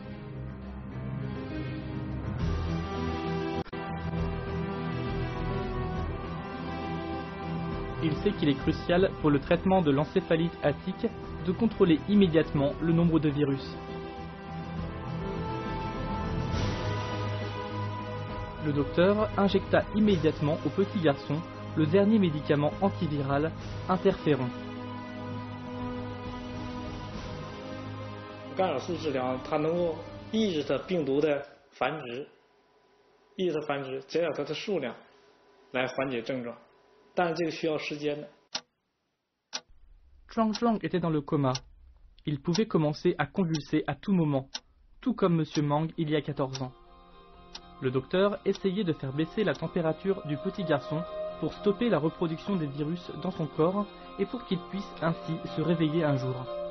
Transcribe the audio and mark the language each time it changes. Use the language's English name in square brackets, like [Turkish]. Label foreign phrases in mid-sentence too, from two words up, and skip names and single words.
[French] Il sait qu'il est crucial pour le traitement de l'encéphalite attique de contrôler immédiatement le nombre de virus. Le docteur injecta immédiatement au petit garçon le dernier médicament antiviral, interféron. [Chinese] 干扰素治疗它能够抑制它病毒的繁殖，抑制它繁殖，减少它的数量，来缓解症状。但是这个需要时间的。 [French] Zhuang Zhuang était dans le coma. Il pouvait commencer à convulser à tout moment, tout comme M. Mang il y a 14 ans. Le docteur essayait de faire baisser la température du petit garçon pour stopper la reproduction des virus dans son corps et pour qu'il puisse ainsi se réveiller un jour.